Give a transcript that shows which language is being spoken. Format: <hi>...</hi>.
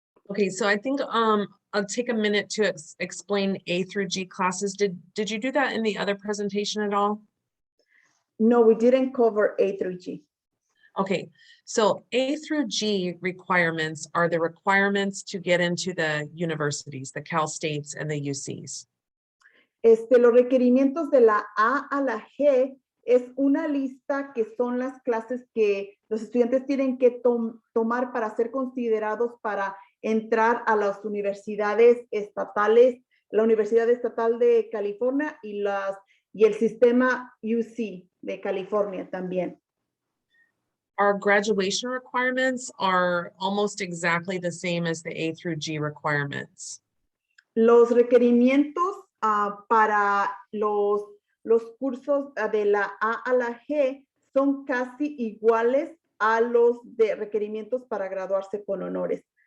<en>Okay, so I think I'll take a minute to explain A through G classes. Did you do that in the other presentation at all? No, we didn't cover A through G. Okay, so A through G requirements are the requirements to get into the universities, the Cal States and the UCs.</en> <es>Los requerimientos de la A a la G es una lista que son las clases que los estudiantes tienen que tomar para ser considerados para entrar a las universidades estatales, la Universidad Estatal de California y el sistema UC de California también.</es> <en>Our graduation requirements are almost exactly the same as the A through G requirements.</en> <es>Los requerimientos para los cursos de la A a la G son casi iguales a los de requerimientos para graduarse con honores.</es>